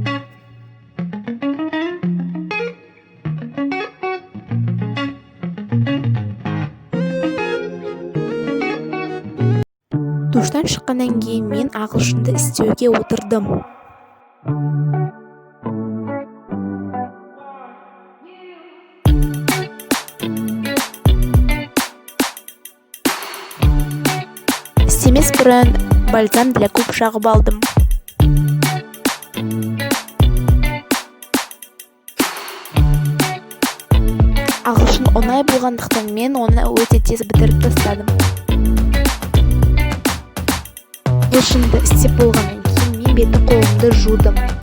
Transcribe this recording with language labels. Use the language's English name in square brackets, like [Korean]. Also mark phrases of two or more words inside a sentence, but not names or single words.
[Kazakh] Душтан шыққаннан кейін мен ағылшынды істеуге отырдым. Істемес бұрын [Russian] бальзам для губ [Kazakh] жағып алдым. Ағылшын оңай болғандықтан мен оны өте тез бітіріп тастадым. Ағылшынды істеп болғаннан кейін мен беті қолымды жудым.